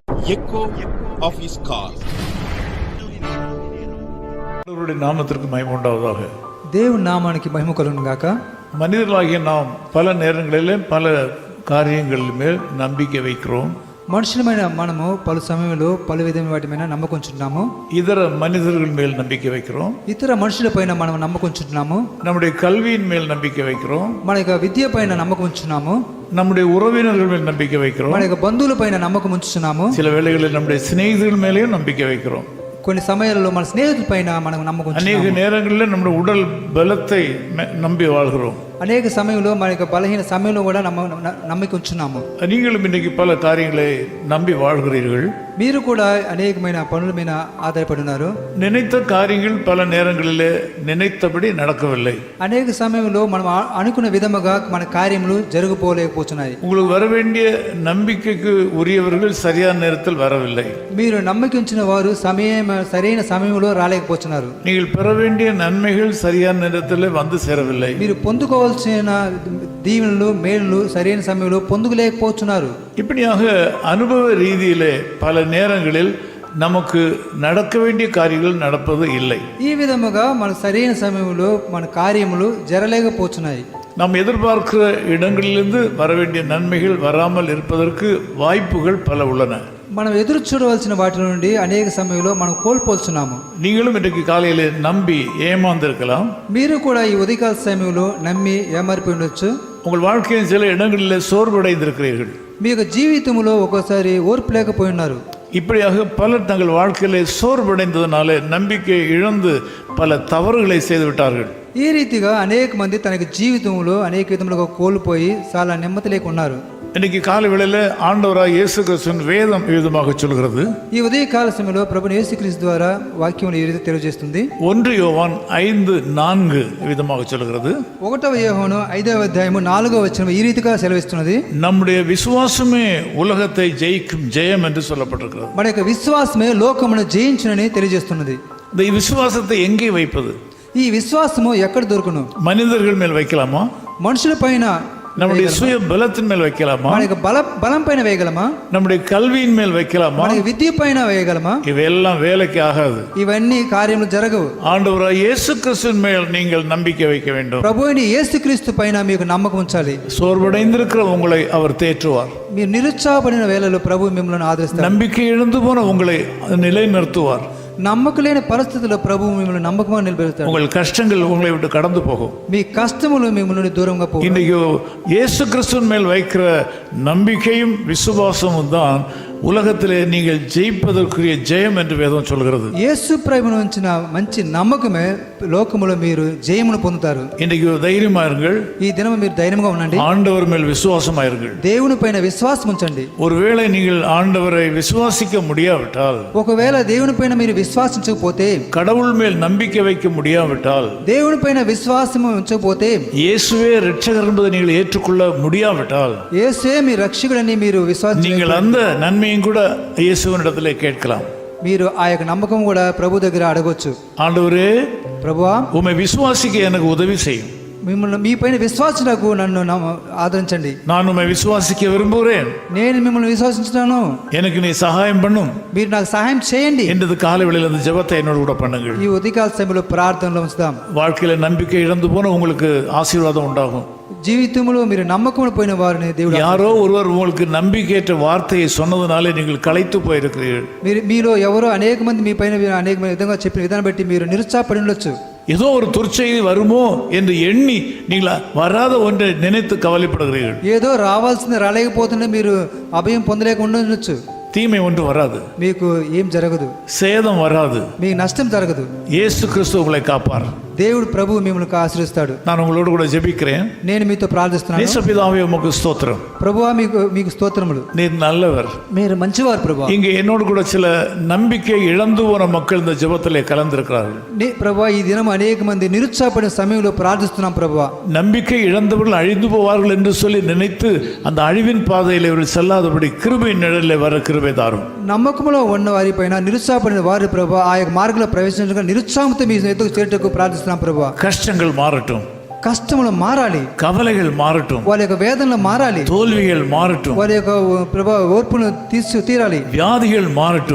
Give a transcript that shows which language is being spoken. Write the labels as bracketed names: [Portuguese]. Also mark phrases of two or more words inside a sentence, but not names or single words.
[English] echo of his call. [Tamil] அவருடைய நாமத்திற்கு மகிமை உண்டாவதாக. [Telugu] దేవుని నామానికి మహిమ కలుగును గాక. [Tamil] மனிதர்களாகிய நாம் பல நேரங்களிலே பல காரியங்கள் மேல் நம்பிக்கை வைக்கிறோம். [Telugu] మనుషులమైన మనము పలు సమయంలో పలు విధమైన వాటి మీద నమ్మకుంటున్నాము. [Tamil] இதர மனிதர்கள் மேல் நம்பிக்கை வைக்கிறோம். [Telugu] ఇతర మనుషుల పైన మనం నమ్మకుంటున్నాము. [Tamil] நம்முடைய கல்வியின் மேல் நம்பிக்கை வைக்கிறோம். [Telugu] మన యొక్క విద్య పైన నమ్మకం ఉంచున్నాము. [Tamil] நம்முடைய உறவினர்கள் மேல் நம்பிக்கை வைக்கிறோம். [Telugu] మన యొక్క బంధువుల పైన నమ్మకం ఉంచుతున్నాము. [Tamil] சில வேளைகளில் நம்முடைய சிநேகிதர்கள் மேலேயும் நம்பிக்கை வைக்கிறோம். [Telugu] కొన్ని సమయాలలో మన స్నేహితుల పైన మనం నమ్మకం [Tamil] அநேக நேரங்களில் நம்முடைய உடல் பலத்தை நம்பி வாழ்கிறோம். [Telugu] అనేక సమయంలో మన యొక్క బలహీన సమయంలో కూడా నమ్మకం ఉంచున్నాము. [Tamil] நீங்களும் இன்றைக்கு பல காரியங்களை நம்பி வாழ்கிறீர்கள். [Telugu] మీరు కూడా అనేకమైన పనుల మీద ఆధారపడి ఉన్నారు. [Tamil] நினைத்த காரியங்கள் பல நேரங்களிலே நினைத்தபடி நடக்கவில்லை. [Telugu] అనేక సమయంలో మనం అనుకున్న విధముగా మన కార్యములు జరగపోలేకపోతున్నాయి. [Tamil] உங்களுக்கு வர வேண்டிய நம்பிக்கைக்கு உரியவர்கள் சரியான நேரத்தில் வரவில்லை. [Telugu] మీరు నమ్మకం ఉంచిన వారు సరైన సమయంలో రాలేకపోతున్నారు. [Tamil] நீங்கள் பெற வேண்டிய நன்மைகள் சரியான நேரத்தில் வந்து சேரவில்லை. [Telugu] మీరు పొందుకోవాల్సిన దీవెనలు మేలులు సరైన సమయంలో పొందుకోలేకపోతున్నారు. [Tamil] இப்படியாக அனுபவ ரீதியிலே பல நேரங்களில் நமக்கு நடக்க வேண்டிய காரியங்கள் நடப்பது இல்லை. [Telugu] ఈ విధముగా మన సరైన సమయంలో మన కార్యములు జరలేకపోతున్నాయి. [Tamil] நாம் எதிர்பார்க்கிற இடங்களிலிருந்து வர வேண்டிய நன்மைகள் வராமல் இருப்பதற்கு வாய்ப்புகள் பல உள்ளன. [Telugu] మనం ఎదురు చూడవలసిన వాటి నుండి అనేక సమయంలో మనం కోల్పోతున్నాము. [Tamil] நீங்களும் இன்றைக்கு காலையில் நம்பி ஏமாந்திருக்கலாம். [Telugu] మీరు కూడా ఈ ఉదయకాల సమయంలో నమ్మి ఏమారిపోయి ఉండొచ్చు. [Tamil] உங்கள் வாழ்க்கையின் சில இடங்களில் சோர்வடைந்திருக்கிறீர்கள். [Telugu] మీ యొక్క జీవితంలో ఒక్కోసారి ఓర్పు లేకపోయి ఉన్నారు. [Tamil] இப்படியாக பலர் தங்கள் வாழ்க்கையிலே சோர்வடைந்ததுனால நம்பிக்கை இழந்து பல தவறுகளை செய்து விட்டார்கள். [Telugu] ఈ రీతిగా అనేక మంది తన జీవితంలో అనేక విధములుగా కోల్పోయి చాలా నెమ్మది లేకున్నారు. [Tamil] இன்னைக்கு காலை வேளையில் ஆண்டவராக இயேசு கிறிஸ்துவின் வேதம் விதமாக சொல்கிறது. [Telugu] ఈ ఉదయకాల సమయంలో ప్రభువు యేసుక్రీస్తు ద్వారా వాక్యం ఈ రీతిగా తెలియజేస్తుంది. [Tamil] 1 யோவான் 5:4 விதமாக சொல்கிறது. [Telugu] 1వ యోహాను 5వ అధ్యాయము 4వ వచనం ఈ రీతిగా సెలవిస్తున్నది. [Tamil] நம்முடைய விசுவாசமே உலகத்தை ஜெயிக்கும் ஜெயம் என்று சொல்லப்பட்டிருக்கிறது. [Telugu] మన యొక్క విశ్వాసమే లోకమును జయించునని తెలియజేస్తున్నది. [Tamil] இந்த விசுவாசத்தை எங்கே வைப்பது? [Telugu] ఈ విశ్వాసము ఎక్కడ దొరుకును? [Tamil] மனிதர்கள் மேல் வைக்கலாமா? [Telugu] మనుషుల పైన, [Tamil] நம்முடைய சுய பலத்தின் மேல் வைக்கலாமா? [Telugu] మన యొక్క బలం పైన వేయగలమా? [Tamil] நம்முடைய கல்வியின் மேல் வைக்கலாமா? [Telugu] మన విద్య పైన వేయగలమా? [Tamil] இவையெல்லாம் வேலைக்கு ஆகாது. [Telugu] ఇవన్నీ కార్యములు జరగవు. [Tamil] ஆண்டவராக இயேசு கிறிஸ்துவின் மேல் நீங்கள் நம்பிக்கை வைக்க வேண்டும். [Telugu] ప్రభువైన యేసుక్రీస్తు పైన మీకు నమ్మకం ఉంచాలి. [Tamil] சோர்வடைந்திருக்கிற உங்களை அவர் தேற்றுவார். [Telugu] మీరు నిరుత్సాహపడిన వేళలో ప్రభువు మిమ్మల్ని ఆదరిస్తారు. [Tamil] நம்பிக்கை இழந்து போன உங்களை நிலைநிறுத்துவார். [Telugu] నమ్మకలేని పరిస్థితుల్లో ప్రభువు మిమ్మల్ని నమ్మకంగా నిలబెడతాడు. [Tamil] உங்கள் கஷ்டங்கள் உங்களை விட்டு கடந்து போகும். [Telugu] మీ కష్టములు మిమ్మల్ని దూరంగా పోవు. [Tamil] இன்றைக்கு இயேசு கிறிஸ்துவின் மேல் வைக்கிற நம்பிக்கையும் விசுவாசமும் தான் உலகத்திலே நீங்கள் ஜெயிப்பதற்குரிய ஜெயம் என்று வேதம் சொல்கிறது. [Telugu] యేసు ప్రభువును ఉంచిన మంచి నమ్మకమే లోకములో మీరు జయమును పొందుతారు. [Tamil] இன்றைக்கு தைரியமா இருங்கள். [Telugu] ఈ దినం మీరు ధైర్యంగా ఉండండి. [Tamil] ஆண்டவர் மேல் விசுவாசமா இருங்கள். [Telugu] దేవుని పైన విశ్వాసం ఉంచండి. [Tamil] ஒருவேளை நீங்கள் ஆண்டவரை விசுவாசிக்க முடியாவிட்டால், [Telugu] ఒకవేళ దేవుని పైన మీరు విశ్వాసించకపోతే, [Tamil] கடவுள் மேல் நம்பிக்கை வைக்க முடியாவிட்டால், [Telugu] దేవుని పైన విశ్వాసం ఉంచకపోతే, [Tamil] இயேசுவே இரட்சகர் என்பதை நீங்கள் ஏற்றுக்கொள்ள முடியாவிட்டால், [Telugu] యేసే మీ రక్షకుడని మీరు విశ్వాసం, [Tamil] நீங்கள் அந்த నన్மையும் கூட இயேசுவினிடத்திலே கேட்கலாம். [Telugu] మీరు ఆ యొక్క నమ్మకం కూడా ప్రభు దగ్గర అడగొచ్చు. [Tamil] ஆண்டவரே, [Telugu] ప్రభువా, [Tamil] உம்மை விசுவாசிக்க எனக்கு உதவி செய்யும். [Telugu] మిమ్మల్ని మీ పైన విశ్వాసకు నన్ను ఆదరించండి. [Tamil] நான் உம்மை விசுவாசிக்க விரும்புகிறேன். [Telugu] నేను మిమ్మల్ని విశ్వసించుతాను. [Tamil] எனக்கு நீ சகாயம் பண்ணும். [Telugu] మీరు నాకు సహాయం చేయండి. [Tamil] என்றது காலை வேளையில் அந்த ஜெபத்தை என்னோடு கூட பண்ணுங்கள். [Telugu] ఈ ఉదయకాల సమయంలో ప్రార్థనలో ఉంచుదాం. [Tamil] வாழ்க்கையில நம்பிக்கை இழந்து போன உங்களுக்கு ஆசீர்வாதம் உண்டாகும். [Telugu] జీవితంలో మీరు నమ్మకం పోయిన వారిని దేవుడు, [Tamil] யாரோ ஒருவர் உங்களுக்கு நம்பிக்கையற்ற வார்த்தையை சொன்னதுனாலே நீங்கள் களைத்து போயிருக்கிறீர்கள். [Telugu] మీలో ఎవరో అనేక మంది మీ పైన అనేక విధంగా చెప్పిన విధానం బట్టి మీరు నిరుత్సాహపడి ఉండొచ్చు. [Tamil] ஏதோ ஒரு துர்ச்செய்தி வருமோ என்று எண்ணி நீங்கள் வராத ஒன்றை நினைத்து கவலைப்படுகிறீர்கள். [Telugu] ఏదో రావాల్సింది రాలేకపోతుంటే మీరు అభయం పొందలేకుండా ఉండొచ్చు. [Tamil] தீமை ஒன்று வராது. [Telugu] మీకు ఏం జరగదు. [Tamil] சேதம் வராது. [Telugu] మీకు నష్టం జరగదు. [Tamil] இயேசு கிறிஸ்து உங்களை காப்பார். [Telugu] దేవుడు ప్రభువు మిమ్మల్ని ఆశీర్వదిస్తాడు. [Tamil] நான் உங்களோடு கூட ஜெபிக்கிறேன். [Telugu] నేను మీతో ప్రార్థిస్తున్నాను. [Tamil] நேசபிதாவே உமக்கு ஸ்தோத்திரம். [Telugu] ప్రభువా, మీకు స్తోత్రములు. [Tamil] நீர் நல்லவர். [Telugu] మీరు మంచివారు ప్రభువా. [Tamil] இங்கே என்னோடு கூட சில நம்பிக்கை இழந்து போன மக்கள் இந்த ஜெபத்திலே கலந்திருக்கிறார்கள். [Telugu] ప్రభువా, ఈ దినం అనేక మంది నిరుత్సాహపడిన సమయంలో ప్రార్థిస్తున్నాం ప్రభువా. [Tamil] நம்பிக்கை இழந்தவர்கள் அழிந்து போவார்கள் என்று சொல்லி நினைத்து அந்த அழிவின் பாதையில் இவர்கள் செல்லாதபடி கிருபையின் நிழலில் வர கிருபை தாரும். [Telugu] నమ్మకంలో ఉన్న వారి పైన నిరుత్సాహపడిన వారి ప్రభువా ఆ యొక్క మార్గంలో ప్రవేశించగా నిరుత్సాహంతో మీ ఎదుగు చేరుటకు ప్రార్థిస్తున్నాం ప్రభువా. [Tamil] கஷ்டங்கள் மாறட்டும். [Telugu] కష్టములు మారాలి, [Tamil] கவலைகள் மாறட்டும், [Telugu] వారి యొక్క వేదనలు మారాలి, [Tamil] தோல்விகள் மாறட்டும், [Telugu] వారి యొక్క ప్రభా ఓర్పును తీరాలి, [Tamil] வியாதிகள் மாறட்டும்.